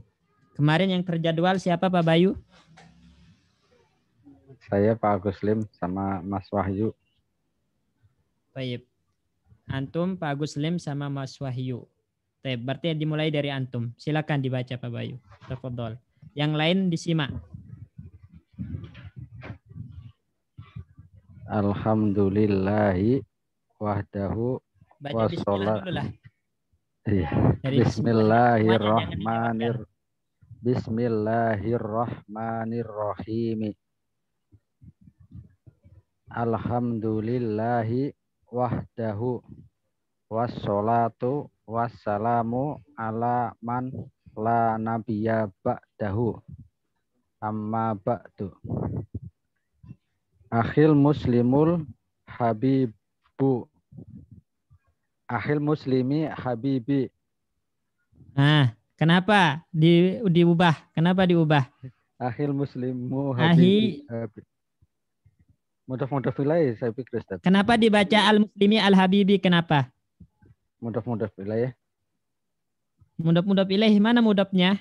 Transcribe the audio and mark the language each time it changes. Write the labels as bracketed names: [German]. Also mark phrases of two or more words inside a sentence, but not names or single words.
[Indonesian] Kemarin yang terjadwal siapa, Pak Bayu? Saya Pak Agus Lim sama Mas Wahyu. Baik. Antum, Pak Agus Lim sama Mas Wahyu. Baik, berarti dimulai dari antum. Silakan dibaca Pak Bayu. Tafadhol. Yang lain disimak. [Arabic] الحمد لله وحده [Indonesian] Baca bismillah dulu lah. [Arabic] بسم الله الرحمن الرحيم. الحمد لله وحده والصلاة والسلام على من لا نبي بعده. أما بعد. أخي المسلم الحبيب. أخي المسلمِ الحبيبِ. [Indonesian] Nah, kenapa diubah? Kenapa diubah? [Arabic] أخي المسلمُ الحبيبِ. [Indonesian] Mudah-mudah wilayah saya pikir Ustaz. Kenapa dibaca [Arabic] المسلمِ الحبيبِ? [Indonesian] Kenapa? Mudah-mudah wilayah. [Arabic] مضاف إليه, [Indonesian] mana mudhafnya?